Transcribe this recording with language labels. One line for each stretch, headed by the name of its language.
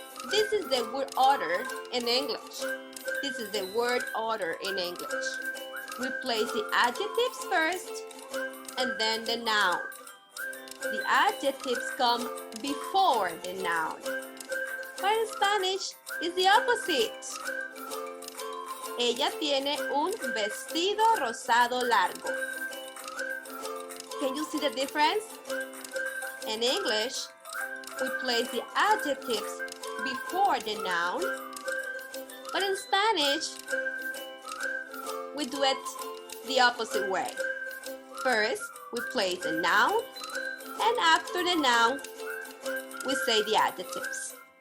English: This is the word order in English. This is the word order in English. We place the adjectives first and then the noun. The adjectives come before the noun. But in Spanish, it's the opposite.
Spanish: Ella tiene un vestido rosado largo.
English: Can you see the difference? In English, we place the adjectives before the noun. But in Spanish, we do it the opposite way. First, we place the noun, and after the noun, we say the adjectives.